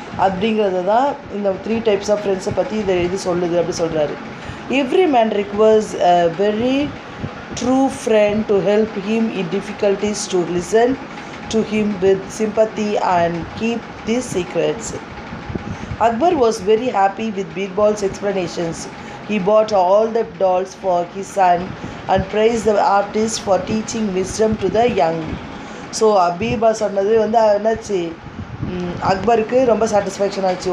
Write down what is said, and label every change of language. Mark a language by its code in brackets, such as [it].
[ta] அப்படிங்கிறது தான் இந்த 3 டைப்ஸ் ஆஃப் ஃப்ரெண்ட்ஸை பற்றி இது சொல்லுது அப்படி சொல்கிறாரு. [en] Every man requires a very true friend to help him in difficulties, to listen to him with sympathy and keep these secrets. Akbar was very happy with Birbaal's explanations. He bought all the dolls for his son and praised the artist for teaching wisdom to the young. [ta] So Birbal சொன்னது வந்து என்னாச்சு, அக்பருக்கு ரொம்ப satisfaction ஆச்சு.